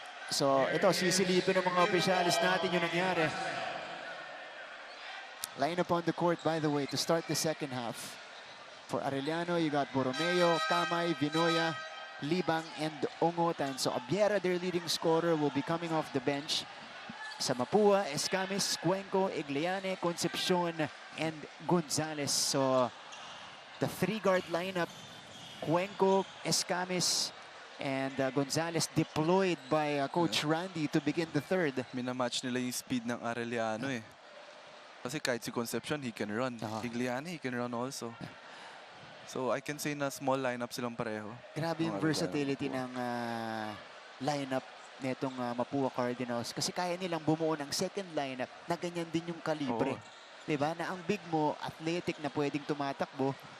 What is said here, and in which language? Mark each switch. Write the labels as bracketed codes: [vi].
[tl] So, ito, sisilipin ng mga opisyalis natin yung nangyari. [en] Line up on the court, by the way, to start the second half. For Arellano, you got Borromeo, Kamay, Vinoya, Libang, and Ongotan. So Abiera, their leading scorer, will be coming off the bench. Sa Mapua, Escamis, Cuenco, Igliane, Concepcion, and Gonzalez. So the three-guard lineup, Cuenco, Escamis, and Gonzalez deployed by Coach Randy to begin the third. [tl] Minamatch nila yung speed ng Arellano eh. Kasi kahit si Concepcion, he can run. [en] Igliane, he can run also. So I can say na small lineup silang pareho. [tl] Grabe yung versatility ng lineup netong Mapua Cardinals. Kasi kaya nilang bumuo ng second lineup na ganyan din yung kalibre. Diba? Na ang big mo, athletic na pwedeng tumatakbo.